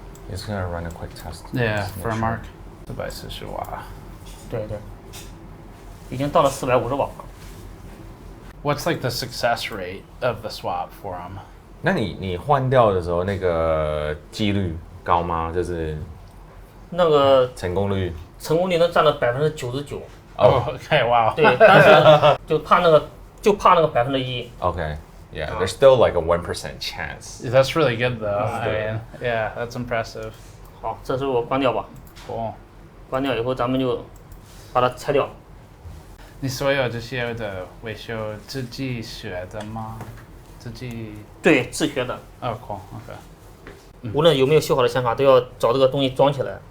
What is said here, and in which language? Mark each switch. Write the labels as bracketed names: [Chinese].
[English] He's gonna run a quick test. Yeah, for a mark. [Chinese] 440瓦。对对。已经到了450瓦。 [English] What's like the success rate of the swap for him? [Chinese] 那你换掉的时候，那个几率高吗？就是那个成功率。成功率能占到99%。哦 ，OK， 哇。对，但是就怕那个1%。 [English] Okay, yeah, there's still like a 1% chance. That's really good though. I mean, yeah, that's impressive. [Chinese] 好，这时候我关掉吧。 [English] Cool. [Chinese] 关掉以后，咱们就把它拆掉。你所有这些的维修自己学的吗？自己？对，自学的。 [English] 哦 ，cool，OK。 [Chinese] 无论有没有修好的显卡，都要找这个东西装起来。